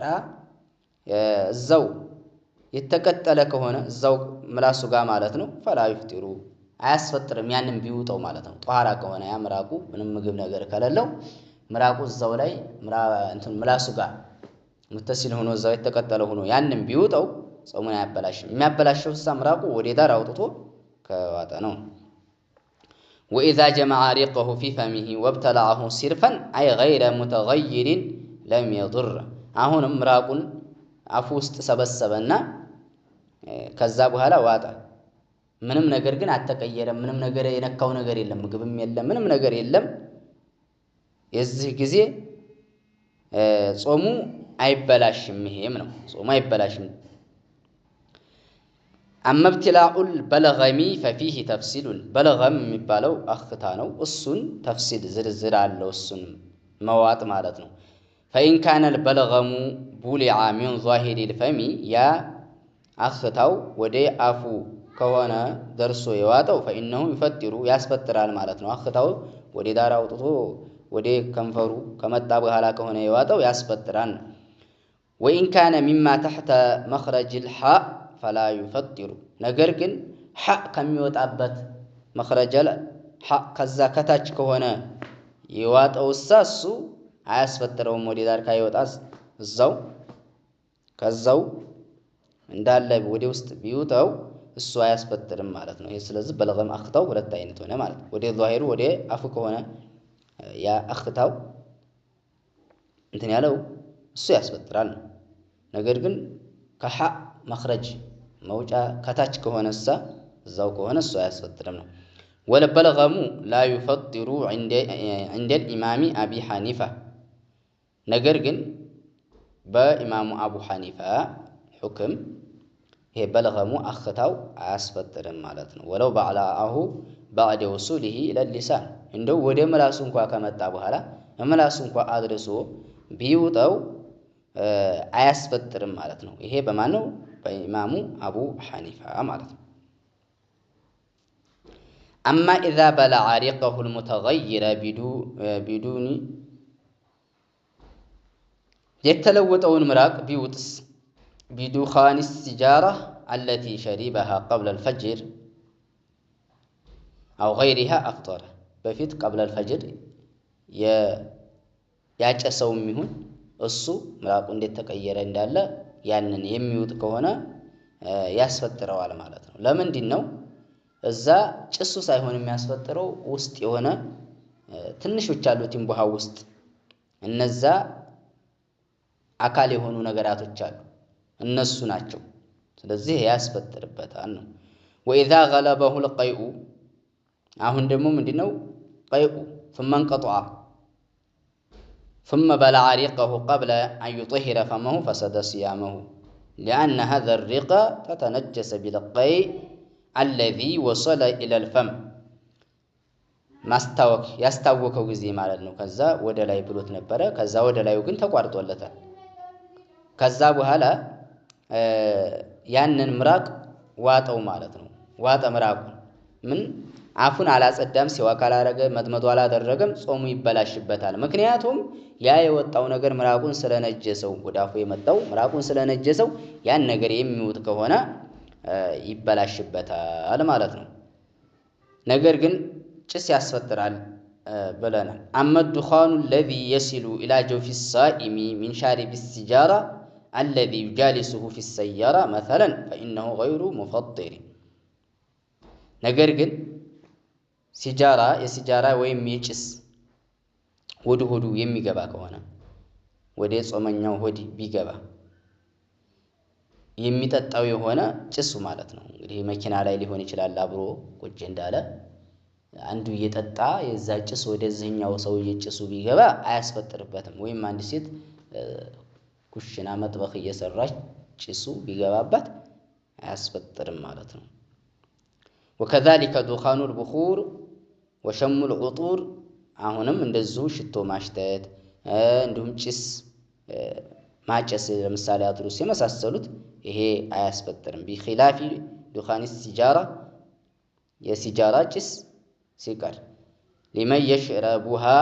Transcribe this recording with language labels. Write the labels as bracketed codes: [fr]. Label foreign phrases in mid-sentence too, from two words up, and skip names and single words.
[am] እዛው የተቀጠለ ከሆነ እዛው ምላሱ ጋር ማለት ነው [ar] فلا يفطر [am] አያስፈጥርም ያንን ቢውጠው ማለት ነው ጧራ ከሆነ ያ ምራቁ ምንም ምግብ ነገር ከሌለው ምራቁ እዛው ላይ ምላሱ ጋር ሙተሲል ሆኖ እዛው የተቀጠለ ሆኖ ያንን ቢውጠው ጾሙን አያበላሽም የሚያበላሽው ምራቁ ወደ ዳር አውጥቶ ከዋጠ ነው [ar] وإذا جمع ريقه في فمه وابتلعه صرفا أي غير متغير لم يضر [am] አሁንም ምራቁን አፉ ውስጥ ሰበሰበና ከዛ በኋላ ዋጠ ምንም ነገር ግን አተቀየረም ምንም ነገር የነካው ነገር የለም ምግብም የለም ምንም ነገር የለም የዚህ ጊዜ ጾሙ አይበላሽም ይሄም ነው ጾሙ አይበላሽም [ar] أما ابتلاء البلغم ففيه تفصيل [am] بلغم የሚባለው አኽታ ነው እሱን ተፍሲል ዝርዝር አለው እሱን መዋጥ ማለት ነው [ar] فإن كان البلغم بلع من ظاهر الفم يا [am] አኽታው ወደ አፉ ከሆነ ደርሶ የዋጠው [ar] فإنه يفطر [am] ያስፈጥራል ማለት ነው አኽታው ወደ ዳር አውጥቶ ወደ ከንፈሩ ከመጣ በኋላ ከሆነ የዋጠው ያስፈጥራል [ar] وإن كان مما تحت مخرج الحاء فلا يفطر [am] ነገር ግን حاء ከሚወጣበት [ar] مخرج الحاء [am] ከዛ ከታች ከሆነ የዋጠው እሱ አያስፈጥረውም ወደ ዳር ካይወጣስ እዛው ከዛው እንዳለ ወደ ውስጥ ቢውጣው እሱ አያስፈጥርም ማለት ነው ይሄ ስለዚህ በለገም አኽታው ሁለት አይነት ሆነ ማለት ወደ ዛሂሩ ወደ አፉ ከሆነ ያ አኽታው እንትን ያለው እሱ ያስፈጥራል ነገር ግን ከሐ مخرج መውጫ ከታች ከሆነሳ እዛው ከሆነ እሱ አያስፈጥርም ነው [ar] والبلغم لا يفطر عند الإمام أبي [am] حنيفة ነገር ግን በኢማሙ አቡ ሐኒፋ ሁክም ይሄ በለገሙ አኽታው አያስፈጥርም ማለት ነው [ar] ولو بلعه بعد وصوله إلى اللسان [am] እንደው ወደ ምላሱ እንኳን ከመጣ በኋላ ምላሱ እንኳን አድርሶ ቢውጣው አያስፈጥርም ማለት ነው ይሄ በማን ነው በኢማሙ አቡ ሐኒፋ ማለት ነው [ar] أما إذا بلع ريقه المتغير بدون [am] የተለወጠውን ምራቅ ቢውጥስ [ar] بدخان السجارة التي شربها قبل الفجر أو غيرها أفطر በፊት قبل الفجر [am] ያጨሰውም ይሁን እሱ ምራቁ እንደተቀየረ እንዳለ ያንን የሚውጥ ከሆነ ያስፈጥረዋል ማለት ነው ለምንድን ነው እዛ ጭሱ ሳይሆን የሚያስፈጥረው ውስጥ የሆነ ትንሾች አሉት እንበሃ ውስጥ እነዛ አካል የሆኑ ነገራቶች አሉ እነሱ ናቸው ስለዚህ ያስፈጥርበታል ነው [ar] وإذا غلبه القيء [am] አሁን ደግሞ ምንድነው [ar] قيء ثم انقطع ثم بلع ريقه قبل أن يطهر فمه فسد صيامه لأن هذا الريق تتنجس بالقيء الذي وصل إلى الفم [am] ማስታወክ ያስታወከው ጊዜ ማለት ነው ከዛ ወደ ላይ ብሎት ነበር ከዛ ወደ ላይው ግን ተቋርጦለታል ከዛ በኋላ ያንን ምራቅ ዋጠው ማለት ነው ዋጠ ምራቁ ምን አፉን አላጸዳም ሲዋክ አላረገ መጥመጡ አላደረገም ጾሙ ይበላሽበታል ምክንያቱም ያ የወጣው ነገር ምራቁን ስለነጀሰው ወዳፉ የመጣው ምራቁን ስለነጀሰው ያን ነገር የሚውጥ ከሆነ ይበላሽበታል ማለት ነው ነገር ግን ጭስ ያስፈጥራል ብለናል [ar] أما الدخان الذي يصل إلى جوف الصائم من شارب السجارة الذي يجالسه في السيارة مثلا فإنه غير مفطر [am] ነገር ግን የሲጃራ ወይም የጭስ ወደ ሆዱ የሚገባ ከሆነ ወደ ጾመኛው ሆድ ቢገባ የሚጠጣው የሆነ ጭሱ ማለት ነው እንግዲህ መኪና ላይ ሊሆን ይችላል አብሮ ቁጭ እንዳለ አንዱ እየጠጣ የዛ ጭስ ወደዚህኛው ሰውዬ ጭሱ ቢገባ አያስፈጥርበትም ወይም አንድ ሴት ኩሽና መጥበኽ እየሰራች ጭሱ ቢገባባት አያስፈጥርም ማለት ነው [ar] وكذلك دخان البخور وشم العطور [am] አሁንም እንደዚሁ ሽቶ ማሽተት እንዲሁም ጭስ ማጨስ ለምሳሌ አድሩስ የመሳሰሉት ይሄ አያስፈጥርም። [ar] بخلاف دخان السجارة [am] የሲጃራ ጭስ ሲቀር [ar] لمن يشربها